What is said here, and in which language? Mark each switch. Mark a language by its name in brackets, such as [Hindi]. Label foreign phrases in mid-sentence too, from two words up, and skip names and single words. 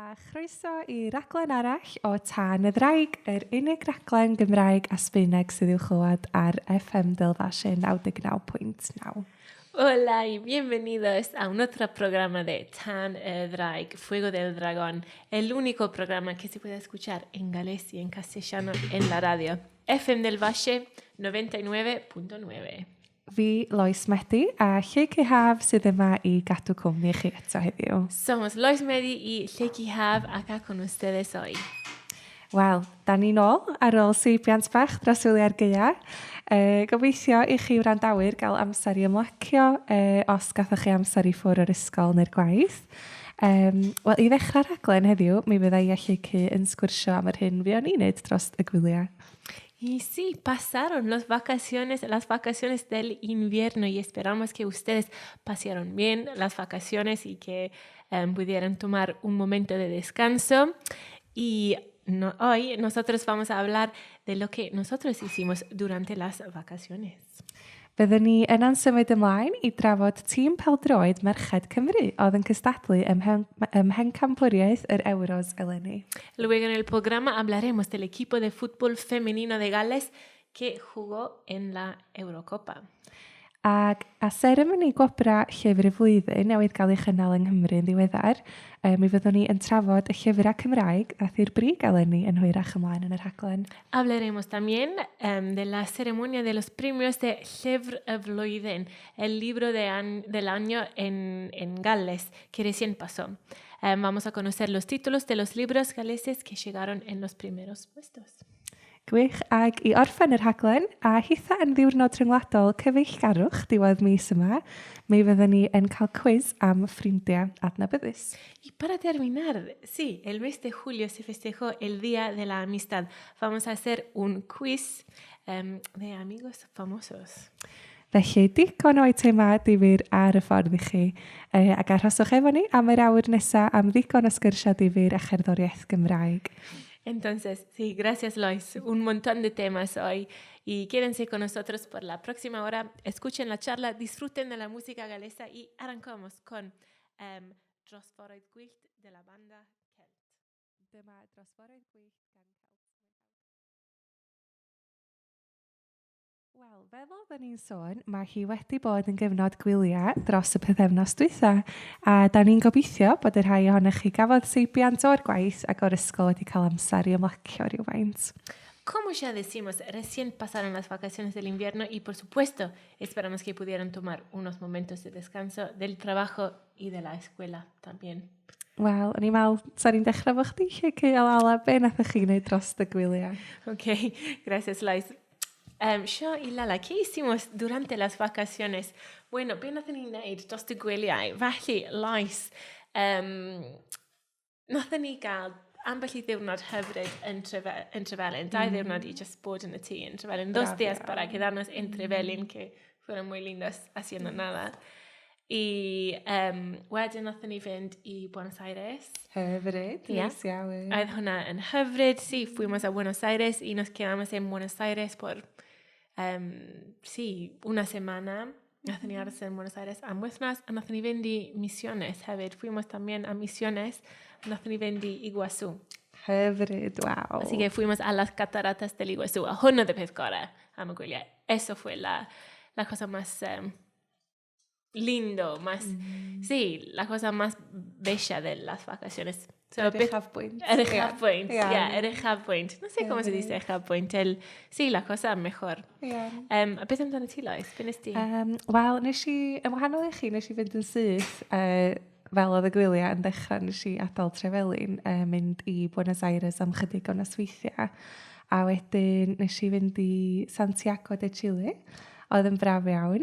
[Welsh] Croeso i raglen arall o Tân y Ddraig, yr unig raglen Gymraeg a Sbaeneg sydd i'w chlywed ar FM Delfashe 99.9. [Spanish] Hola y bienvenidos a un otro programa de Tân y Ddraig, Fuego del Dragón, el único programa que se puede escuchar en galés y en castellano en la radio. FM Delfashe 99.9. [Welsh] Fi Lois Medi a Lleucu Haf sydd yma i gadw cwmni chi eto heddiw. [Spanish] Somos Lois Medi y Lleucu Haf acá con ustedes hoy. [Welsh] Wel, da ni nôl ar ôl seibiant bach dros wyliau'r gaeaf. Gobeithio i chi wrandawyr gael amser i ymlacio os gathoch chi amser i ffwrdd o'r ysgol neu'r gwaith. Wel, i ddechrau rhaglen heddiw, mi fyddai a Lleucu yn sgwrsio am yr hyn fi o'n i'n neud dros y gwyliau. [Spanish] Y sí, pasaron las vacaciones del invierno y esperamos que ustedes pasaron bien las vacaciones y que pudieran tomar un momento de descanso. Y hoy nosotros vamos a hablar de lo que nosotros hicimos durante las vacaciones. [Welsh] Byddwn ni yn symud ymlaen i drafod tîm pêl-droed Merched Cymru oedd yn cystadlu mhencampwriaeth yr Euros eleni. [Spanish] Luego en el programa hablaremos del equipo de fútbol femenino de Gales que jugó en la Eurocopa. [Welsh] Ac a seremoni gwobra llyfr y flwyddyn newydd gael ei chynnal yng Nghymru yn ddiweddar, mi fyddwn ni yn trafod y llyfrau Cymraeg a thir brig eleni yn hwyrach ymlaen yn y rhaglen. [Spanish] Hablaremos también de la ceremonia de los premios de Llyfr y Flwyddyn, el libro del año en Gales que recién pasó. Vamos a conocer los títulos de los libros galeses que llegaron en los primeros puestos. [Welsh] Gwych, ag i orffen yr rhaglen, a hitha yn ddiwrnod rhyngwladol cyfeillgarwch diwedd mis yma, mi fyddwn ni yn cael quiz am ffrindiau adnabyddus. [Spanish] Y para terminar, sí, el mes de julio se festejó el Día de la Amistad. Vamos a hacer un quiz de amigos famosos. [Welsh] Felly, digon o eitemau difyr ar y ffordd i chi, ac arhoswch efo ni am yr awr nesaf am ddigon o sgyrsiau difyr a cherddoriaeth Gymraeg. [Spanish] Entonces, sí, gracias Lois. Un montón de temas hoy y quédense con nosotros por la próxima hora. Escuchen la charla, disfruten de la música galesa y arrancamos con Drosforoedd Gwyllt de la banda Celt. [Welsh] Dyma Drosforoedd Gwyllt gan Celt. Wel, fel oedden ni'n sôn, mae hi wedi bod yn gyfnod gwyliau dros y pythefnos dwytha, a da ni'n gobeithio bod y rhai ohonych chi gafodd seibiant o'r gwaith ac o'r ysgol wedi cael amser i ymlacio rhywfaint. [Spanish] Como ya decimos, recién pasaron las vacaciones del invierno y por supuesto esperamos que pudieran tomar unos momentos de descanso del trabajo y de la escuela también. [Welsh] Wel, o'n i'n meddwl, sa'n ni'n dechrau fo chdi Lleucu a Lala, be nathoch chi wneud dros y gwyliau? [Spanish] Ok, gracias Lois. Yo y Lala, ¿qué hicimos durante las vacaciones? Bueno, [Welsh] be nathon ni wneud dros y gwyliau? Felly, Lois, nathon ni gael ambell i ddiwrnod hyfryd yn Trefelyn. 2 ddiwrnod i just bod yn y tŷ yn Trefelyn. [Spanish] 2 días para quedarnos en Trefelyn, que fueron muy lindos haciendo nada. [Welsh] I wedyn nathon ni fynd i Buenos Aires. Hyfryd, yes, iawn. Oedd hwnna yn hyfryd, [Spanish] sí, fuimos a Buenos Aires y nos quedamos en Buenos Aires por, sí, una semana. [Welsh] Nathon ni aros en Buenos Aires am wythnos, a nathon ni fynd i Misiones hefyd. [Spanish] Fuimos también a Misiones, [Welsh] nathon ni fynd i Iguazú. Hyfryd, waw. [Spanish] Así que fuimos a las cataratas del Iguazú. [Welsh] A hwnna de peth gorau am y gwyliau. [Spanish] Eso fue la cosa más lindo, más, sí, la cosa más bella de las vacaciones. [Welsh] Yr uchafbwynt. [Spanish] El uchafbwynt, el uchafbwynt. No sé cómo se dice uchafbwynt. Sí, la cosa mejor. [Welsh] A beth amdano ti, Lois? Be nes ti? Wel, nes i, yn wahanol i chi, nes i fynd yn syth fel oedd y gwyliau yn dechrau, nes i adael Trefelyn, mynd i Buenos Aires am chydig o nosweithiau. A wedyn nes i fynd i Santiago de Chile, oedd yn braf iawn.